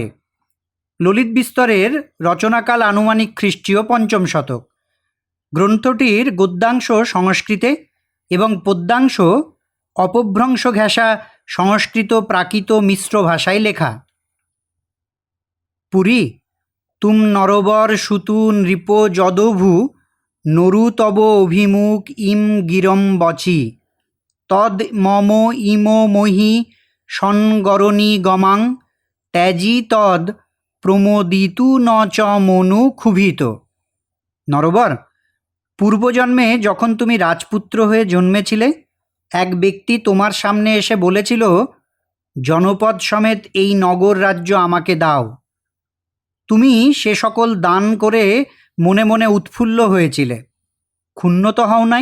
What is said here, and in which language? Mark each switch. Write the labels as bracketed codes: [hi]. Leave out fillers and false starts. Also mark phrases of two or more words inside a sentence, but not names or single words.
[bn] ললিত বিস্তরের রচনাকাল আনুমানিক খ্রিস্টীয় ৫ম শতক। গ্রন্থটির গদ্যাংশ সংস্কৃতে এবং পদ্যাংশ অপভ্রংশ ঘেঁষা সংস্কৃত প্রাকৃত মিশ্র ভাষায় লেখা। [sa] পুরী তুম নরবর সুতু নৃপ যদভু নরু তব অভিমুখ ইম গিরম বচি তদ মম ইম মহি সনগরণী গমাং ত্যাজি তদ প্রমোদিতু ন চ মনু ক্ষুভিত। [bn] নরবর, পূর্বজন্মে যখন তুমি রাজপুত্র হয়ে জন্মেছিলে, এক ব্যক্তি তোমার সামনে এসে বলেছিল, জনপদ সমেত এই নগর রাজ্য আমাকে দাও। তুমি সে সকল দান করে মনে মনে উৎফুল্ল হয়েছিলে, ক্ষুণ্ণ তো হও নাই?